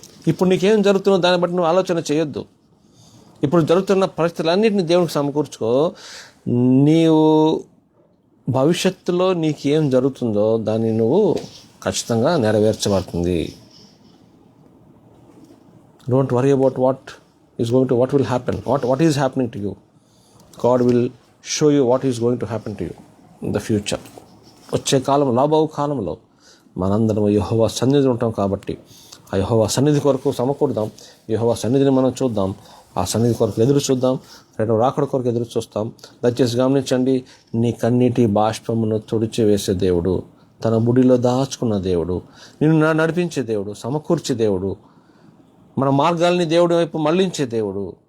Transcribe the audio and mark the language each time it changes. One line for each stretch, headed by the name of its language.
Telugu: ఇప్పుడు నీకేం జరుగుతుందో దాన్ని బట్టి నువ్వు ఆలోచన చేయొద్దు. ఇప్పుడు జరుగుతున్న పరిస్థితులన్నింటినీ దేవునికి సమకూర్చుకో. నీవు భవిష్యత్తులో నీకేం జరుగుతుందో దాన్ని నువ్వు ఖచ్చితంగా నెరవేర్చబడుతుంది.
English: Don't worry about what will happen, what is happening to you. God will show you what is going to happen to you in the future.
Telugu: వచ్చే కాలంలో, రాబోవు కాలంలో మనందరం యెహోవా సన్నిధిలో ఉంటాం కాబట్టి ఆ యెహోవా సన్నిధి కొరకు సమకూడదాం. యెహోవా సన్నిధిని మనం చూద్దాం. ఆ సన్నిధి కొరకు ఎదురు చూద్దాం. రెండవ రాకడ కొరకు ఎదురు చూస్తాం. దయచేసి గమనించండి, నీ కన్నీటి బాష్పమును తుడిచివేసే దేవుడు, తన బుడిలో దాచుకున్న దేవుడు, నిన్ను నడిపించే దేవుడు, సమకూర్చే దేవుడు, మన మార్గాల్ని దేవుడి వైపు మళ్లించే దేవుడు.